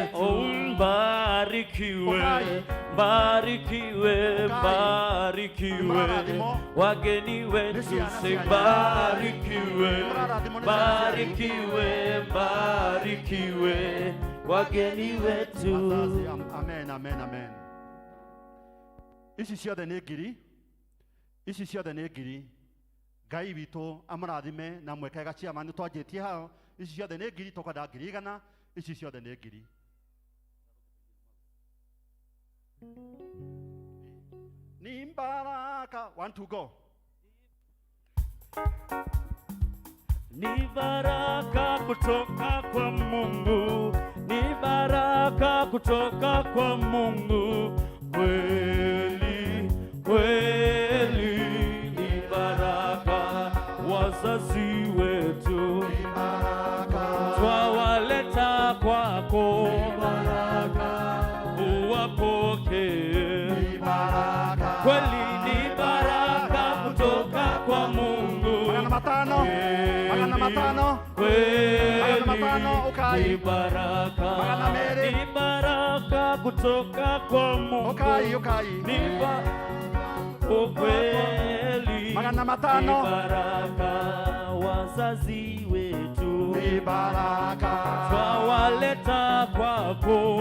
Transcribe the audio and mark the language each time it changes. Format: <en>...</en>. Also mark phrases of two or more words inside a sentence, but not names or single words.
<sw>Mbarikiwe, mbarikiwe, mbarikiwe, wageni wetu se mbarikiwe, mbarikiwe, mbarikiwe, wageni wetu. Amen, amen, amen.</sw> <ki>ici ciothe nĩ ngiri, ici ciothe nĩ ngiri. Ngai witũ amũrathime na mwekega ciama nĩ twanjĩtie hao. Ici ciothe nĩ ngiri, tũkwenda ngiri igana, ici ciothe nĩ ngiri.</ki> <sw>Ni baraka. 1 2 go. Ni baraka kutoka kwa Mungu, ni baraka kutoka kwa Mungu, kweli kweli. Ni baraka wazazi wetu, ni baraka twawaleta kwako, ni baraka uwapokee, ni baraka kweli, ni baraka kutoka kwa Mungu.</sw> <ki>Magana matano, magana matano, magana matano, ukai.</ki> <sw>Ni baraka, ni baraka kutoka kwa Mungu.</sw> <ki>Ukai, ukai.</ki> <sw>Ni ukweli.</sw> <ki>Magana matano.</ki> <sw>Ni baraka wazazi wetu. Ni baraka twawaleta kwako.</sw>